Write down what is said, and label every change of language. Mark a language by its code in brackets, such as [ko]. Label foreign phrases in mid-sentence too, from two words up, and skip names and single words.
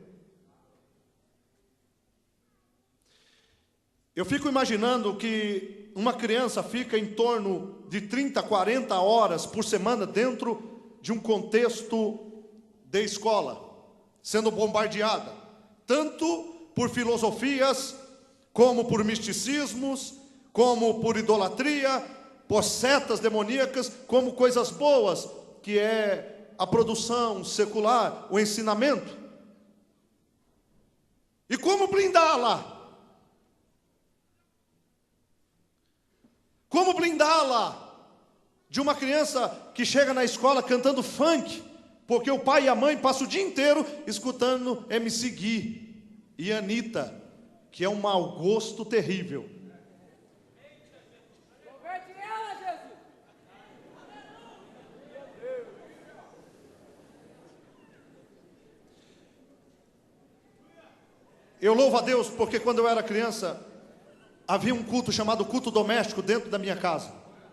[pt] Eu fico imaginando que uma criança fica em torno de 30, 40 horas por semana dentro de um contexto de escola, sendo bombardeada, tanto por filosofias, como por misticismos, como por idolatria, por setas demoníacas, como coisas boas, que é a produção secular, o ensinamento. E como blindá-la? Como blindá-la de uma criança que chega na escola cantando funk, porque o pai e a mãe passam o dia inteiro escutando MC Gui e Anitta, que é um mau gosto terrível. Eu louvo a Deus porque quando eu era criança, havia um culto chamado culto doméstico dentro da minha casa.